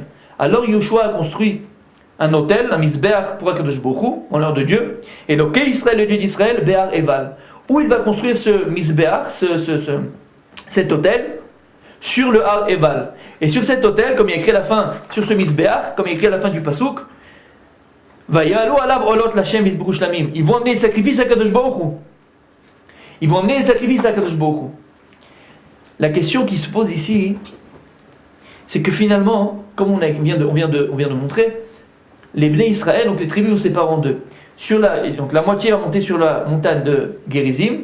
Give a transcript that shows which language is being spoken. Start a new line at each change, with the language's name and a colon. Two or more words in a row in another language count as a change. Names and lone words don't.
French: Alors Yehoshua a construit un autel, un misbeach pour
Hebrew: הקדוש ברוך הוא,
French: en l'heure de Dieu, et donc Israël, le Dieu d'Israël, be'Har Eval, où il va construire ce misbeach, cet autel, sur le Har Eval. Et sur cet autel, comme il est écrit à la fin, sur ce misbeach, comme il est écrit à la fin du pasuk,
Hebrew: ויעלו עליו עולות לה' ויזבחו שלמים.
French: Ils vont amener les sacrifices à
Hebrew: קדוש ברוך הוא.
French: Ils vont amener les sacrifices à
Hebrew: קדוש ברוך הוא.
French: La question qui se pose ici, c'est que finalement, comme on vient de montrer, les Bnei Israël, donc les tribus, se séparent en deux. Donc la moitié va monter sur la montagne de Gerizim.